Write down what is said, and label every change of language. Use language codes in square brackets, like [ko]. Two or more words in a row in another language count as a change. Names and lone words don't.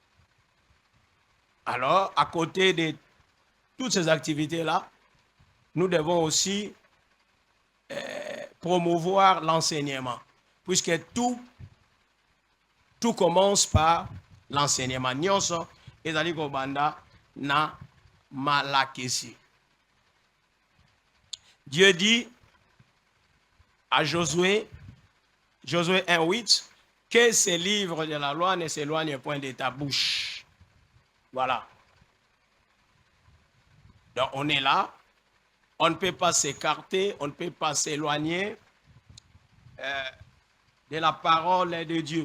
[fr] Alors, à côté de toutes ces activités-là, nous devons aussi promouvoir l'enseignement, puisque tout commence par l'enseignement. [ln] Nyonso ezali kobanda na malakisi. [fr] Dieu dit à Josué 1:8, que ces livres de la loi ne s'éloignent point de ta bouche. Voilà. Donc on est là, on ne peut pas s'écarter, on ne peut pas s'éloigner de la parole de Dieu.